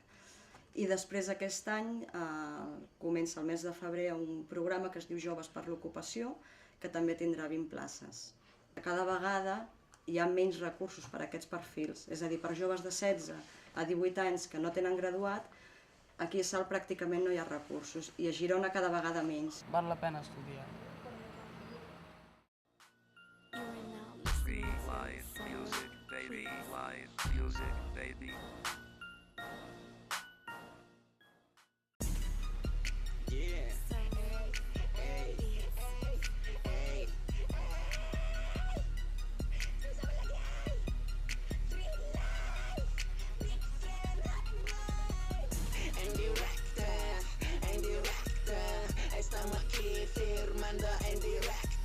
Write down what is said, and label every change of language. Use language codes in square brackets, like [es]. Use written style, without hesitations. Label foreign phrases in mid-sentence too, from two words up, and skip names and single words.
[ca] I després aquest any comença el mes de febrer un programa que es diu Joves per l'Ocupació, que també tindrà 20 places. Cada vegada hi ha menys recursos per a aquests perfils, és a dir, per joves de 16 a 18 anys que no tenen graduat, aquí a Salt pràcticament no hi ha recursos i a Girona cada vegada menys. Val la pena estudiar. [en] Live music, baby. Live music, baby. Yeah. Hey. Hey. [es] En directo, estamos aquí firmando en directo.